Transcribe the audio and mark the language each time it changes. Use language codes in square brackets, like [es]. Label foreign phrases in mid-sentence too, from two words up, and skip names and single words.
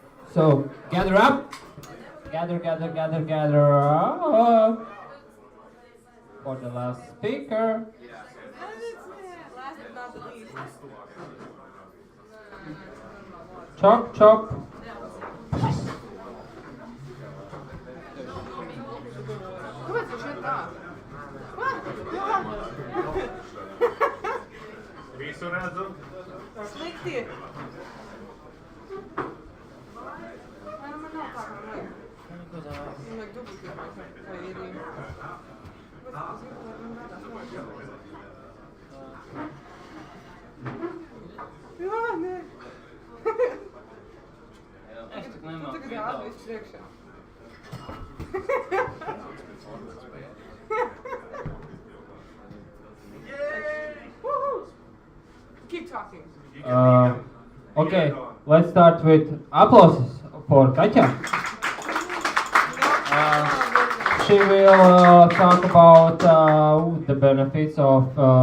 [en] So gather up, gather up for the last speaker. Last but not the least. Chop, chop. [lv] Kāpēc viņš ir tā? Visu redzu. Slikti. Vai nu man nav tā, kā man vajag? Man vajag duplikēt vai ir. Jā, nē. Es tik nemāku Tagad ātri viss priekšā. [en] Keep talking. Okay, let's start with applauses for Katya. She will talk about the benefits of